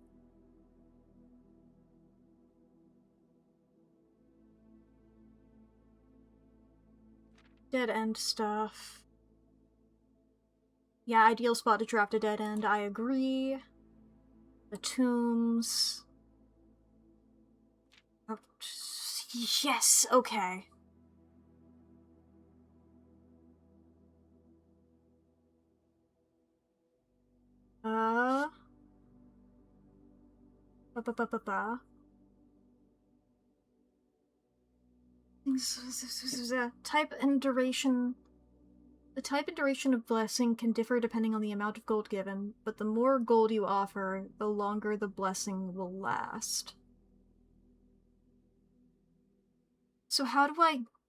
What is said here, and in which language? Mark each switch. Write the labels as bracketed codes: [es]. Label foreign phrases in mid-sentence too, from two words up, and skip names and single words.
[en] Dead end stuff. Yeah, ideal spot to draft a dead end, I agree. The tombs. Oh, yes, okay. Uh... Ba-ba-ba-ba-ba. Type and duration. The type and duration of blessing can differ depending on the amount of gold given, but the more gold you offer, the longer the blessing will last. So how do I...